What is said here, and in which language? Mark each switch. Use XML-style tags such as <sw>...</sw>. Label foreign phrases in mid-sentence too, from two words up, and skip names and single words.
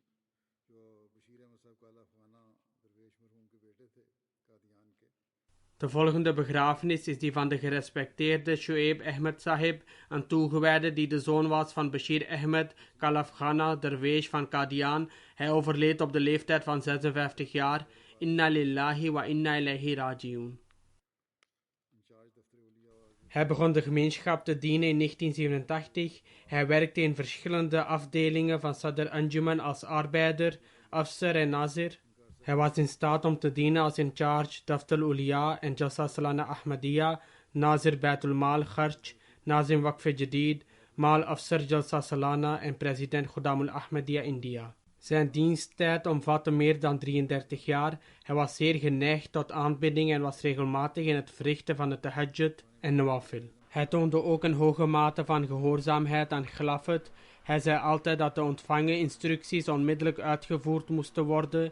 <nl>De volgende begrafenis is die van de gerespecteerde Shoaib Ahmed Sahib, een toegewijde die de zoon was van Bashir Ahmed Kalafkhana Derwesh van Qadian. Hij overleed op de leeftijd van 56 jaar.</nl> <ar>إنا لله وإنا إليه راجعون.</ar> <nl>Hij begon de gemeenschap te dienen in 1987. Hij werkte in verschillende afdelingen van Sadr Anjuman als arbeider, afser en nazir. Hij was in staat om te dienen als</nl> <en>in charge</en> <nl>Daftar Uliya en Jalsa Salana Ahmadiyya, nazir Baitul Mal Kharch, nazim Waqf Jadid, Mal Afsar Jalsa Salana en president Khuddamul Ahmadiyya India. Zijn diensttijd omvatte meer dan 33 jaar. Hij was zeer geneigd tot aanbidding en was regelmatig in het verrichten van de tahajjud en nawafil. Hij toonde ook een hoge mate van gehoorzaamheid aan Khilafat. Hij zei altijd dat de ontvangen instructies onmiddellijk uitgevoerd moesten worden.</nl>